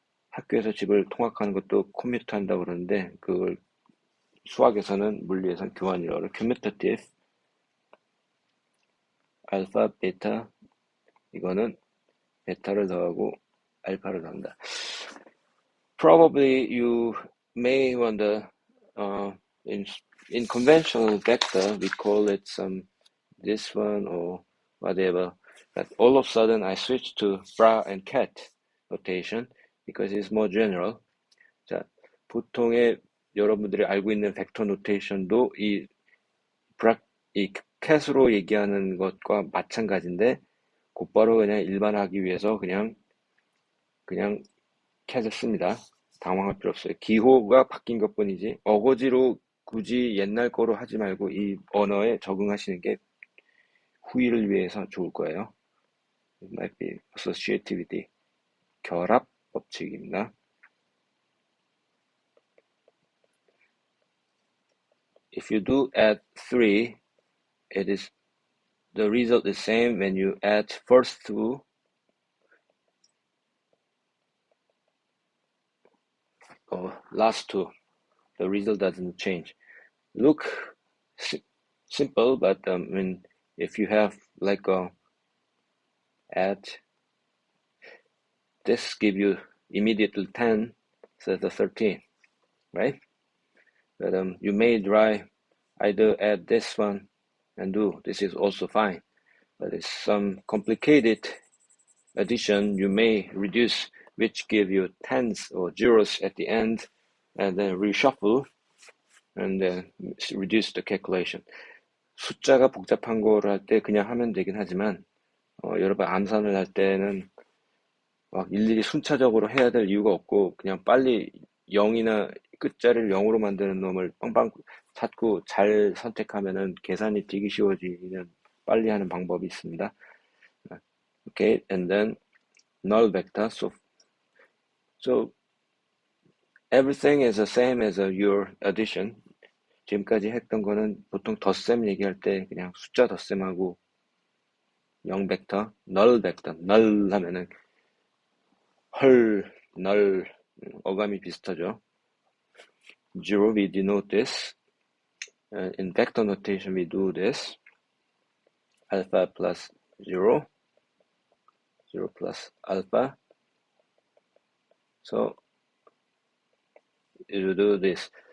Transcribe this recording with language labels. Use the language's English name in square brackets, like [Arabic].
[Korean] 학교에서 집을 통학하는 것도 commute 한다고 그러는데, 그걸 수학에서는, 물리에서는 교환이라고 그래요. commutative, 알파, 베타, 이거는 베타를 더하고 알파를 더한다. [English] Probably you may wonder, in conventional vector, we call it this one or whatever, but all of a sudden I switched to bra and cat notation because it's more general. [Korean] 자, 보통의 여러분들이 알고 있는 벡터 노테이션도 이 cat으로 얘기하는 것과 마찬가지인데 곧바로 그냥 일반화하기 위해서 그냥 cat을 씁니다. 당황할 필요 없어요. 기호가 바뀐 것뿐이지 어거지로 굳이 옛날 거로 하지 말고 이 언어에 적응하시는 게 후일을 위해서 좋을 거예요. [English] It might be associativity, [Korean] 결합 법칙입니다. [English] If you do add 3, the result is same when you add first 2 or last 2. The result doesn't change. Look simple, but if you have like add, this give you immediately 10 instead of 13, right? But you may try either add this one and do this is also fine. But it's some complicated addition you may reduce, which give you tens or zeros at the end, and then reshuffle and then reduce the calculation. [Korean] 숫자가 복잡한 거를 할 때 그냥 하면 되긴 하지만 여러분 암산을 할 때는 막 일일이 순차적으로 해야 될 이유가 없고 그냥 빨리 0이나 끝자리를 0으로 만드는 놈을 빵빵 찾고 잘 선택하면은 계산이 되게 쉬워지는 빨리 하는 방법이 있습니다. [English] Okay, and then null vector. So everything is the same as your addition. [Korean] 지금까지 했던 거는 보통 덧셈 얘기할 때 그냥 숫자 덧셈하고 0 벡터, null 벡터, null 하면은 헐, null 어감이 비슷하죠. [English] Zero, we denote this. In vector notation, we do this. Alpha plus 0, 0 plus alpha. So you do this.